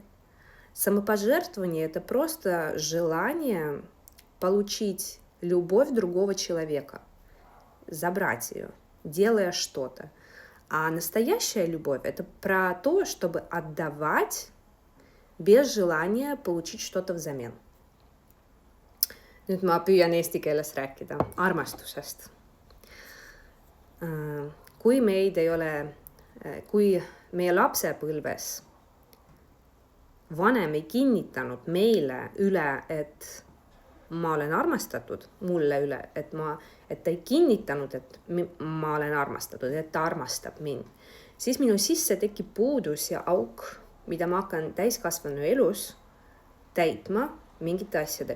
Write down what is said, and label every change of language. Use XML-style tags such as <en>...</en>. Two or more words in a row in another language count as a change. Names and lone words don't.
<ru>Самопожертвование – это просто желание получить любовь другого человека, забрать ее, делая что-то. А настоящая любовь – это про то, чтобы отдавать без желания получить что-то взамен.</ru> <et>Nüüd ma püüan eesti keeles rääkida armastusest. Kui meie lapsepõlves vanem ei kinnitanud meile üle, et ma olen armastatud, mulle üle, et ta ei kinnitanud, et ma olen armastatud, et ta armastab mind, siis minu sisse tekib puudus ja auk, mida ma hakkan täiskasvanu elus täitma mingite asjadega.</et>